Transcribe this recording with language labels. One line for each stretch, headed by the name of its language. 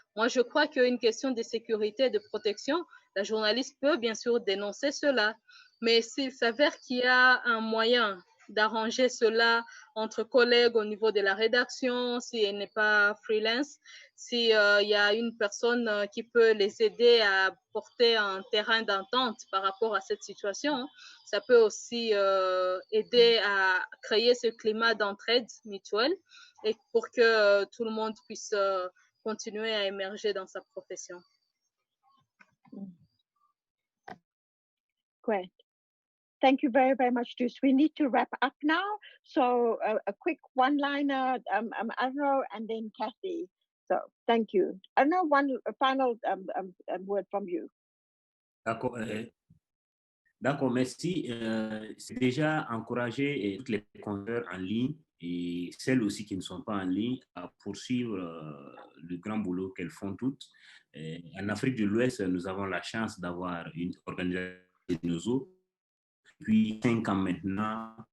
French: Moi, je crois qu'une question de sécurité et de protection, la journaliste peut bien sûr dénoncer cela, mais s'il s'avère qu'il y a un moyen d'arranger cela entre collègues au niveau de la rédaction, si elle n'est pas freelance, s'il y a une personne qui peut les aider à porter un terrain d'entente par rapport à cette situation, ça peut aussi aider à créer ce climat d'entraide mutuelle et pour que tout le monde puisse continuer à émerger dans sa profession.
English: Great. Thank you very, very much, Juice. We need to wrap up now. So a quick one-liner, Arno, and then Kathy. So thank you. Arno, a final word from you.
French: D'accord. D'accord, merci. C'est déjà encourager toutes les compteurs en ligne et celles aussi qui ne sont pas en ligne à poursuivre le grand boulot qu'elles font toutes. En Afrique de l'Ouest, nous avons la chance d'avoir une organisation depuis 5 ans maintenant.